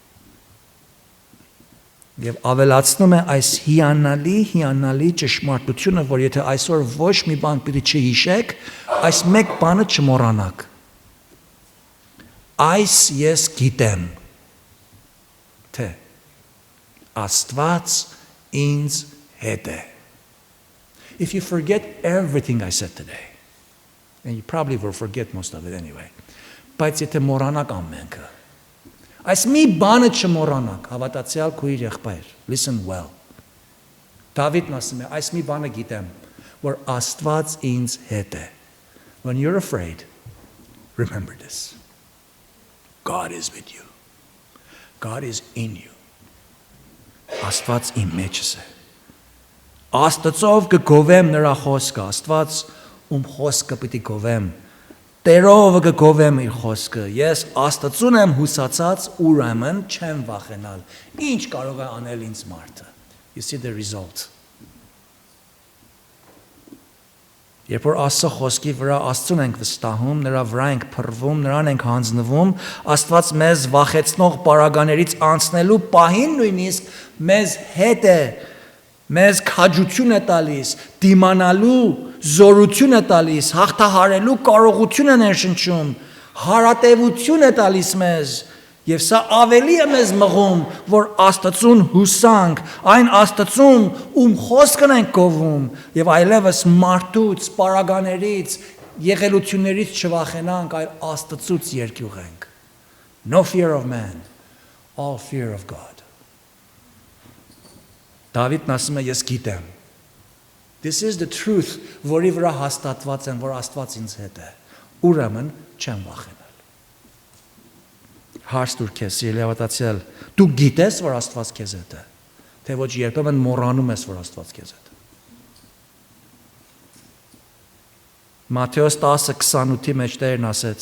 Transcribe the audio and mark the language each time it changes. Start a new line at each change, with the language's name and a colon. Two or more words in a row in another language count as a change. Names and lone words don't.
Armenian: Եվ ավելացնում է այս հիանալի ճշմարտությունը, որ եթե այսօր ոչ մի բան պիտի չհիշեք, այս մեկ բանը չմոռանաք։ Այս ես գիտեմ, թե Աստված ինձ հետ է։
English: If you forget everything I said today, and you probably will forget most of it anyway,
Armenian: բայց եթե մոռանաք ամենքը, այս մի բանը չմոռանաք, հավատացյալ քույր եղբայր,
English: listen well.
Armenian: Դավիթն ասում է, այս մի բանը գիտեմ, որ Աստված ինձ հետ է։
English: When you're afraid, remember this. God is with you. God is in you.
Armenian: Աստված իմ մեջս է։ Աստծով կգովեմ նրա խոսքը, Աստված ում խոսքը պիտի գովեմ։ Տերով կգովեմ իր խոսքը։ Ես Աստծուն եմ հուսացած, ուրեմն չեմ վախենալ։ Ինչ կարող է անել ինձ մարդը։
English: You see the result.
Armenian: Երբ որ Աստծո խոսքի վրա Աստծուն ենք վստահում, նրա վրա ենք փռվում, նրան ենք հանձնվում, Աստված մեզ վախեցնող պարագաներից անցնելու պահին նույնիսկ մեզ հետ է, մեզ քաջություն է տալիս, դիմանալու զորություն է տալիս, հաղթահարելու կարողություն է ներշնչում, հարատևություն է տալիս մեզ, եւ սա ավելի է մեզ մղում, որ Աստծուն հուսանք, այն Աստծուն, ում խոսքն ենք գովում, եւ այլևս մարդուց, պարագաներից, եղելություններից չվախենանք, այլ Աստծուց երկյուղենք.
English: No fear of man, all fear of God.
Armenian: Դավիթն ասում է, ես գիտեմ.
English: This is the truth,
Armenian: որի վրա հաստատված եմ, որ Աստված ինձ հետ է, ուրեմն չեմ վախենալ. Հարց տուր քեզ, սիրելի հավատացյալ, դու գիտես, որ Աստված քեզ հետ է, թե ոչ երբեմն մոռանում ես, որ Աստված քեզ հետ է։ Մատթեոս 10:28-ի մեջ Տերն ասեց.